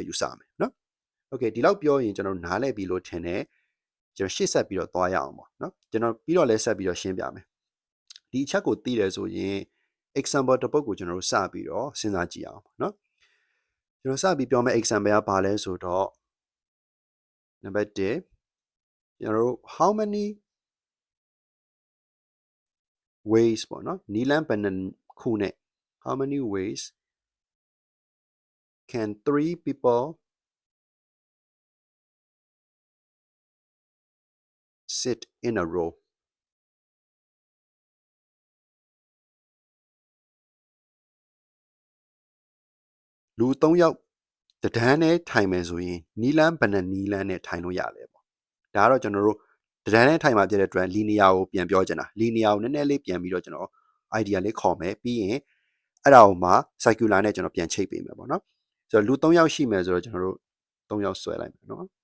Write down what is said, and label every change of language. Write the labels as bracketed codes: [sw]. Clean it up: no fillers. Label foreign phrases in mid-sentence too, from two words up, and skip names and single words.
[my] ယူဆမယ်နော် okay ဒီလောက်ပြောရင်ကျွန်တော်နားလည်ပြီလို့ထင်တယ်ကျွန်တော်ရှေ့ဆက်ပြီးတော့သွားရအောင်ပေါ့ နော်ကျွန်တော်ပြီးတော့လဲဆက်ပြီးတော့ရှင်းပြမယ်ဒီအချက်ကိုသိတယ်ဆိုရင် example တစ်ပုဒ်ကိုကျွန်တော်တို့စပြီးတော့စဉ်းစားကြည့်အောင်ပေါ့နော်ကျွန်တော်စပြီးပြောမယ့် example ကဘာလဲဆိုတော့ number 1ကျွန်တော်တို့ [en] how many ways [my] ပေါ့နော်နီလန်းဘယ်နှခုနဲ့ [en] how many ways can 3 people sit in a row [my] လူ3ယောက်တဒန်းနဲ့ထိုင်မယ်ဆိုရင်နီလန်းဘယ်နှနီလန်းနဲ့ထိုင်လို့ရလဲပေါ့ဒါကတော့ကျွန်တော်တို့တဒန်းနဲ့ထိုင်မှာပြတဲ့အတွက် linear ကိုပြန်ပြောချင်တာ linear ကိုနည်းနည်းလေးပြန်ပြီးတော့ကျွန်တော် idea လေးခေါ်မယ်ပြီးရင်အဲ့ဒါကိုမှ circular နဲ့ကျွန်တော်ပြန်ချိတ်ပေးမယ်ပေါ့နော်ဆိုတော့လူ3ယောက်ရှိမယ်ဆိုတော့ကျွန်တော်တို့3ယောက်ဆွဲလိုက်မယ်နော်